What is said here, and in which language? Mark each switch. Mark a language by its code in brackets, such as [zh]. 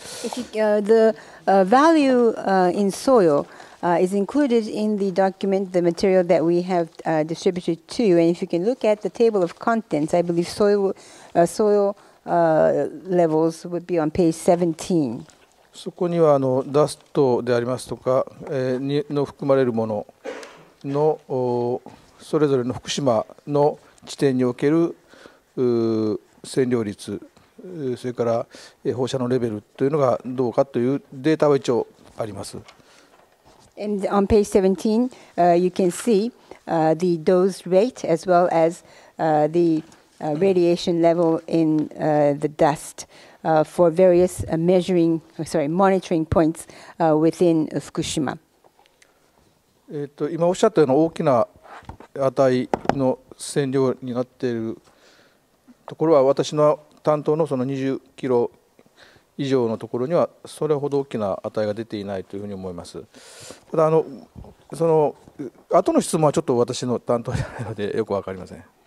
[en] The value in soil is included in the document, the material that we have distributed to you. And if you can look at the table of contents, I believe soil levels would be on page 17. [ja] そこにはダストでありますとか、の含まれるもののそれぞれの福島の地点における線量率、それから放射能レベルというのがどうかというデータは一応あります。 [en] And on page 17, you can see the dose rate as well as the radiation level in the dust for various monitoring points within Fukushima. [ja] 今おっしゃったような大きな値の線量になっているところは私の担当のその20キロ以上のところにはそれほど大きな値が出ていないというふうに思います。ただその後の質問はちょっと私の担当じゃないのでよくわかりません。